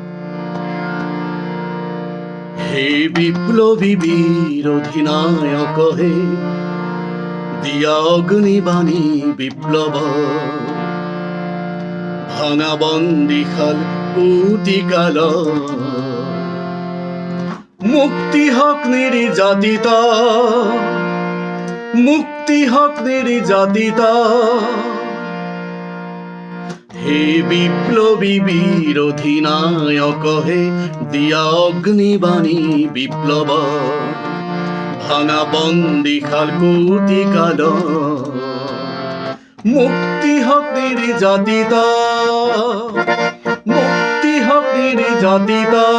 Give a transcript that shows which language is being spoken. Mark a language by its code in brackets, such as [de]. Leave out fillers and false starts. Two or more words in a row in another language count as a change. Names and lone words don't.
[as] হে বিপ্লৱী বীৰ অধিনায়ক হে দিয়া অগ্নিবাণী বিপ্লৱ, ভাঙা বন্দীশাল কুটিকাল, [bn] মুক্তি হক নির্যাতিত, মুক্তি হক নির্যাতিত। হে বিপ্লবী বীর অধিনায়ক হে দিয়া অগ্নিবাণী বিপ্লব, ভাঙা বন্দীশাল কুটিকাল, মুক্তি হক নির্যাতিত, মুক্তি হক নির্যাতিত।